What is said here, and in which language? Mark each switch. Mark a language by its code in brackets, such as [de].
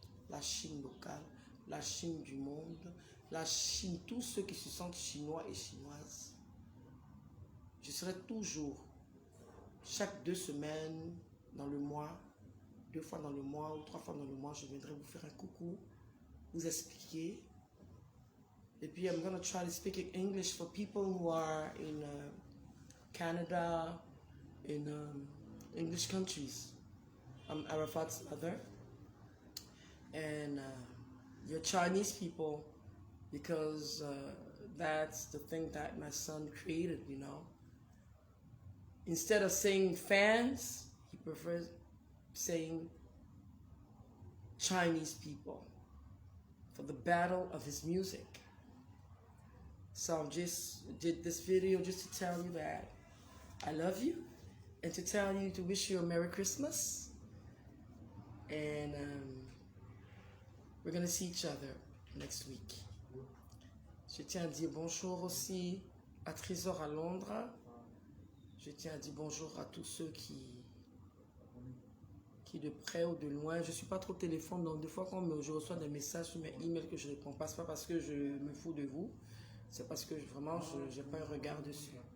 [fr] La Chine locale, la Chine du monde, la Chine, tous ceux qui se sentent chinois et chinoises. Je serai toujours, chaque 2 semaines dans le mois, 2 fois dans le mois ou 3 fois dans le mois, je viendrai vous faire un coucou, vous expliquer. Et puis, [en] I'm going to try to speak in English for people who are in Canada, in English countries. I'm Arafat's mother. And you're Chinese people, because that's the thing that my son created, you know. Instead of saying fans, he prefers saying Chinese people for the battle of his music. So I just did this video just to tell you that I love you, and to tell you, to wish you a Merry Christmas. And we're going to see each other next week. [fr] Je tiens à dire bonjour aussi à Trésor à Londres. Je tiens à dire bonjour à tous ceux qui de près ou de loin. Je ne suis pas trop téléphone, donc des fois quand je reçois des messages sur mes emails que je ne réponds pas, ce n'est pas parce que je me fous de vous, c'est parce que vraiment je n'ai pas un regard dessus.